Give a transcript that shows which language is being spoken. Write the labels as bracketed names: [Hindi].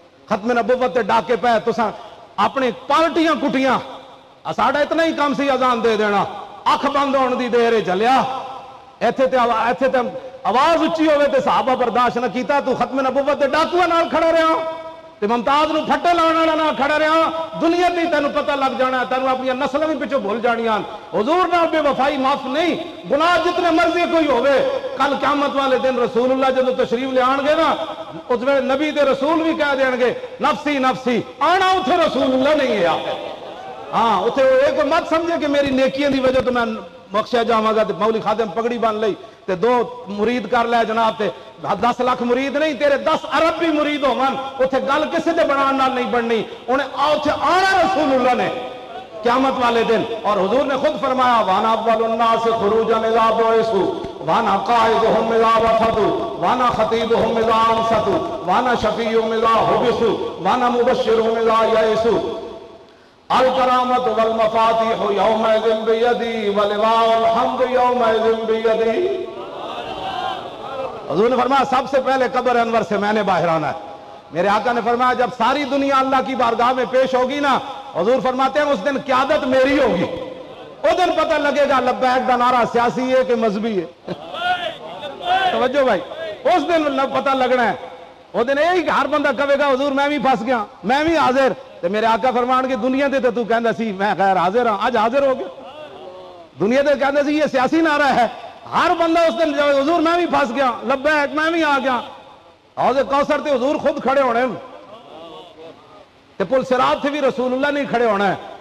[Punjabi] ختم نبوت تے ڈاکے پہ تساں اپنی پالٹیاں کٹیاں, ساڈا اتنا ہی کام سی اذان دے دینا, اکھ بند ہون دی دیر چلیا. ایتھے تے آواز اچھی ہوئے تے صحابہ برداشت نہ کیتا, تو ختم نبوت تے ڈاکوਆਂ نال کھڑا رہا, تے ممتاز نو پھٹے لاؤن والا نال کھڑا رہا. دنیا تے تینوں پتہ لگ جانا, تینوں اپنی نسل بھی پیچھے بھول جانیاں. حضور نال بے وفائی معاف نہیں, گناہ جتنے مرضی کوئی ہوئے. کل قیامت والے دن رسول اللہ جدو تشریف لے آن گے نا, اس ویلے نبی تے رسول بھی کہہ دین گے نفسی نفسی, آنا اتھے رسول اللہ نہیں ہے. ہاں اتھے ایک مت سمجھے کہ میری نیکیاں دی وجہ تو میں بخشیا جاواں گا. تے مولی خادم پگڑی بن لئی تے 2 مرید کر لے جناب, تے 10 لاکھ مرید نہیں, تیرے 10 ارب بھی مرید ہون, اتھے گل کسے دے بنان نال نہیں بننی. انہیں اتھے آنا رسول اللہ نے قیامت والے دن. [Urdu] اور حضور نے خود فرمایا [Arabic] وانا اول الناس خروجا اذا بعثوا وانا قائدهم اذا وفدوا وانا خطیبهم اذا انصتوا وانا شفیعهم اذا حبسوا وانا مبشرهم اذا یئسوا. الکرامت والمفاتیح یومئذ بیدی ولواء الحمد یومئذ بیدی. [Urdu] حضور نے فرمایا سب سے پہلے قبر انور سے میں نے باہر آنا ہے. میرے آقا نے فرمایا جب ساری دنیا اللہ کی بارگاہ میں پیش ہوگی نا, حضور فرماتے ہیں اس دن قیادت میری ہوگی. اس دن پتہ لگے گا لبیک دا نعرہ سیاسی ہے کہ مذہبی ہے. [Punjabi] توجہ بھائی, اس دن پتہ لگنا ہے. [Urdu] اس دن یہی ہر بندہ کہے گا حضور میں بھی پھنس گیا, میں بھی حاضر. [Punjabi] تے میرے آقا فرمان کے دنیا دے تو کہندا سی میں غیر حاضر ہاں, آج حاضر ہو گیا. دنیا دے کہندا سی یہ سیاسی نعرہ ہے, ہر بندہ اس دن حضور میں بھی پھنس گیا, لبیک میں بھی آ گیا. حوض کوثر تے حضور خود کھڑے ہونے, تے پل صراط تے بھی رسول اللہ نہیں کھڑے ہونا ہے.